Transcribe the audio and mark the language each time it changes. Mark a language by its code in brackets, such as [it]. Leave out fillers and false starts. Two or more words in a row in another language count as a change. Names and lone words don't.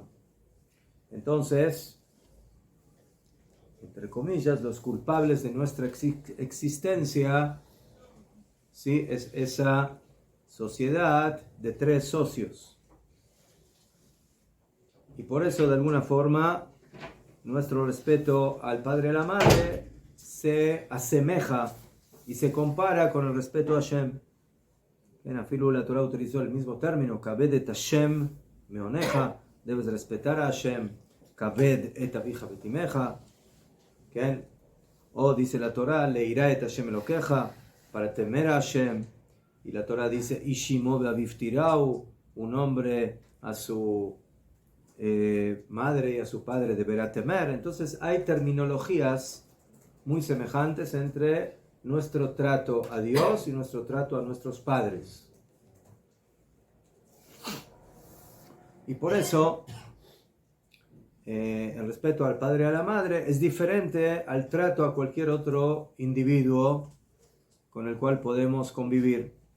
[es] Entonces, entre comillas, los culpables de nuestra existencia, ¿sí?, es esa sociedad de 3 socios. Y por eso, de alguna forma, nuestro respeto al padre y a la madre se asemeja y se compara con el respeto a Hashem. En Afilu la Torah utilizó el mismo término: [he] כבד את השם מהונך, [es] debes respetar a Hashem. [he] כבד את אביך ואת אמך. [es] O dice la Torah, [he] ליראה את השם אלהיך, [es] para temer a Hashem. Y la Torah dice, [he] איש אמו ואביו תיראו, [es] un hombre a su madre y a su padre deberá temer. Entonces hay terminologías muy semejantes entre nuestro trato a Dios y nuestro trato a nuestros padres. Y por eso el respeto al padre y a la madre es diferente al trato a cualquier otro individuo con el cual podemos convivir.